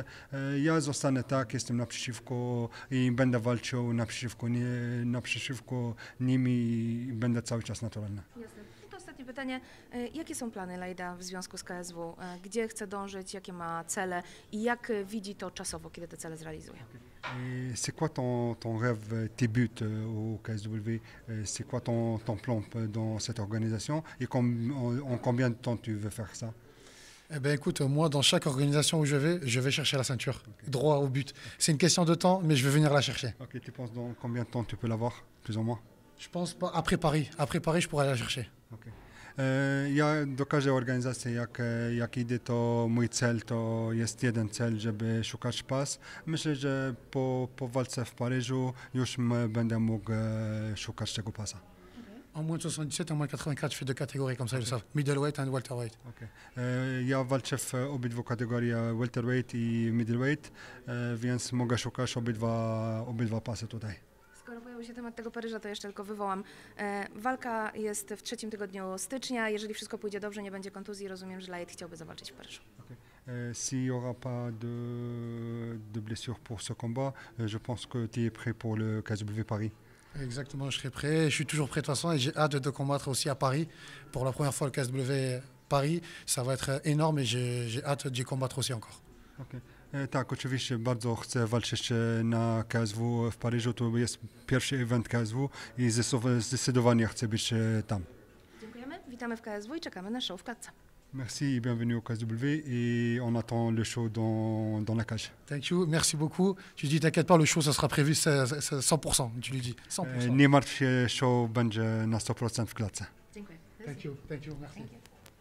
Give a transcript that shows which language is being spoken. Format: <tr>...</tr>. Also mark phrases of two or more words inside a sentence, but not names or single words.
<pl>Ja zostanę tak, jestem naprzeciwko i będę walczył naprzeciwko nimi i będę cały czas naturalny. Jasne. I to ostatnie pytanie. Jakie są plany Laida w związku z KSW? Gdzie chce dążyć, jakie ma cele i jak widzi to czasowo, kiedy te cele zrealizuje?</pl> <fr>C'est quoi ton rêve, tes buts au KSW? C'est quoi ton plan dans cette organisation et en combien de temps tu veux faire ça? Eh ben, écoute, moi, dans chaque organisation où je vais chercher la ceinture, droit au but. C'est une question de temps, mais je vais venir la chercher. Ok, tu penses dans combien de temps tu peux l'avoir, plus ou moins? Je pense pas, après Paris. Après Paris, je pourrais la chercher. Okay. Ja do każdej organizacji, jak idę, to mój cel to jest jeden cel, żeby szukać pas. Myślę, że po walce w Paryżu już będę mógł szukać tego pasa. En moins de 77, en moins de 84, je fais deux catégories, comme ça, ils le savent.</fr> <en>Middleweight and welterweight. Okay.</en> <pl>Ja walczę w obydwu kategoriach welterweight i middleweight, więc mogę szukać obydwa pasy tutaj. Skoro pojawił się temat tego Paryża, to jeszcze tylko wywołam. Walka jest w 3. tygodniu stycznia. Jeżeli wszystko pójdzie dobrze, nie będzie kontuzji, rozumiem, że Laid chciałby zawalczyć w Paryżu. Okay.</pl> <fr>S'il n'y aura pas de blessure pour ce combat, je pense que tu es prêt pour le KSW Paris. Exactement, je serai prêt. Je suis toujours prêt de toute façon et j'ai hâte de combattre aussi à Paris. Pour la première fois, le KSW Paris, ça va être énorme et j'ai hâte d'y combattre aussi encore. Okay.</fr> <pl>Tak, oczywiście bardzo chcę walczyć na KSW w Paryżu. To jest pierwszy event KSW i zdecydowanie chcę być tam. Dziękujemy, witamy w KSW i czekamy na show w klatce.</pl> <fr>Merci et bienvenue au KSW et on attend le show dans la cage.</fr> <en>Thank you,</en> <fr>merci beaucoup. Tu dis, t'inquiète pas, le show, ça sera prévu, c'est 100%, tu lui dis, 100%.</fr> <pl>Nie martw się, show będzie na 100% w klatce. Dziękuję.</pl> <en>Thank you, merci. Thank you.</en>